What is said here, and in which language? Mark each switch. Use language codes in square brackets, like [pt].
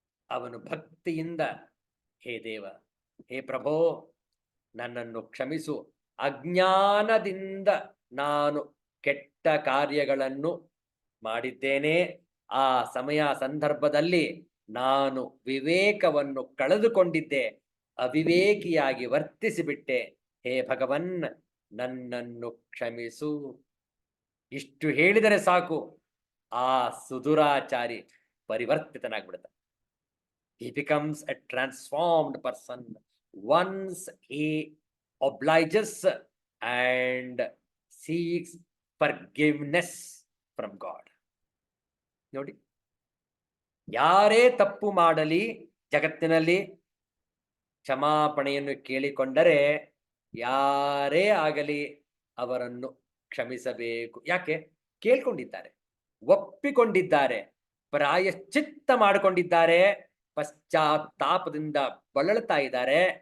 [kn] ಅವನು ಭಕ್ತಿಯಿಂದ, ಹೇ ದೇವ, ಹೇ ಪ್ರಭೋ, ನನ್ನನ್ನು ಕ್ಷಮಿಸು, ಅಜ್ಞಾನದಿಂದ ನಾನು ಕೆಟ್ಟ ಕಾರ್ಯಗಳನ್ನು ಮಾಡಿದ್ದೇನೆ, ಆ ಸಮಯ ಸಂದರ್ಭದಲ್ಲಿ ನಾನು ವಿವೇಕವನ್ನು ಕಳೆದುಕೊಂಡಿದ್ದೆ, ಅವಿವೇಕಿಯಾಗಿ ವರ್ತಿಸಿಬಿಟ್ಟೆ, ಹೇ ಭಗವನ್ ನನ್ನನ್ನು ಕ್ಷಮಿಸು. ಇಷ್ಟು ಹೇಳಿದರೆ ಸಾಕು, ಆ ಸುಧುರಾಚಾರಿ ಪರಿವರ್ತಿತನಾಗ್ಬಿಡುತ್ತೆ. [en] He becomes a transformed person once he obliges and seeks forgiveness from God. [kn] ನೋಡಿ, ಯಾರೇ ತಪ್ಪು ಮಾಡಲಿ ಜಗತ್ತಿನಲ್ಲಿ ಕ್ಷಮಾಪಣೆಯನ್ನು ಕೇಳಿಕೊಂಡರೆ, ಯಾರೇ ಆಗಲಿ ಅವರನ್ನು ಕ್ಷಮಿಸಬೇಕು. ಯಾಕೆ? ಕೇಳ್ಕೊಂಡಿದ್ದಾರೆ, ಒಪ್ಪಿಕೊಂಡಿದ್ದಾರೆ, ಪ್ರಾಯಶ್ಚಿತ್ತ ಮಾಡಿಕೊಂಡಿದ್ದಾರೆ, ಪಶ್ಚಾತ್ತಾಪದಿಂದ ಬಳಲ್ತಾ ಇದ್ದಾರೆ.